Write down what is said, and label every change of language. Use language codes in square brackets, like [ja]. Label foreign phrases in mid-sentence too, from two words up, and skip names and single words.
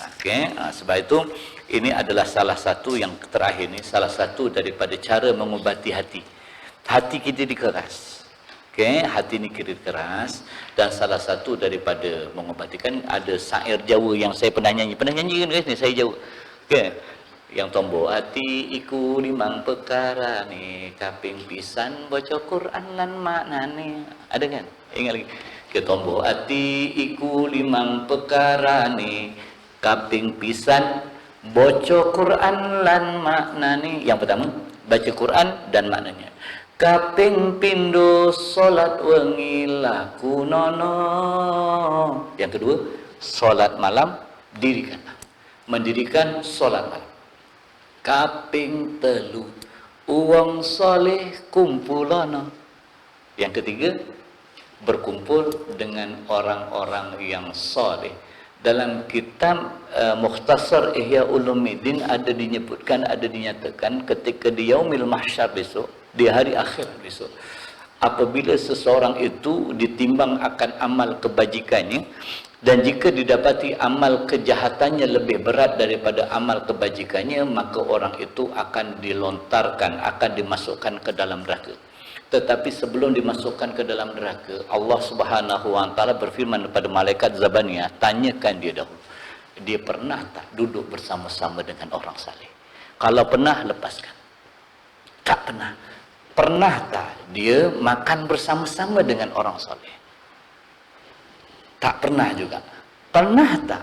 [ms] Okey, sebab itu ini adalah salah satu yang terakhir ni, salah satu daripada cara mengubati hati. Hati kita dikeras. Okey, hati ni kira keras, dan salah satu daripada mengubati, kan ada syair Jawa yang saya pernah nyanyi kan guys ni, saya Jawa. [jv] Okey, yang tombok hati iku limang perkara ni, kaping pisan baca Quran lan maknane. [ms] Ada kan? Ingat lagi. [jv] Ketombo hati iku limang perkara ni, kaping pisan baca Quran lan maknane. [ms] Yang pertama, baca Quran dan maknanya. [jv] Kaping pindho salat wengi lakunono. [ms] Yang kedua, salat malam dirikanlah. Mendirikan salat malam. [jv] Kaping telu, uang soleh kumpulono. [ms] Yang ketiga, berkumpul dengan orang-orang yang soleh. Dalam kitab Mukhtasar Ihya Ulumuddin ada dinyebutkan, ada dinyatakan ketika di [ar] يوم المحشر [ms] besok, di hari akhir besok, apabila seseorang itu ditimbang akan amal kebajikannya, dan jika didapati amal kejahatannya lebih berat daripada amal kebajikannya, maka orang itu akan dilontarkan, akan dimasukkan ke dalam neraka. Tetapi sebelum dimasukkan ke dalam neraka, [ar] الله سبحانه وتعالى [ms] berfirman kepada malaikat Zabaniyah, tanyakan dia dahulu, dia pernah tak duduk bersama-sama dengan orang saleh? Kalau pernah, lepaskan. Tak pernah. Pernah tak dia makan bersama-sama dengan orang saleh? Tak pernah juga. Pernah tak?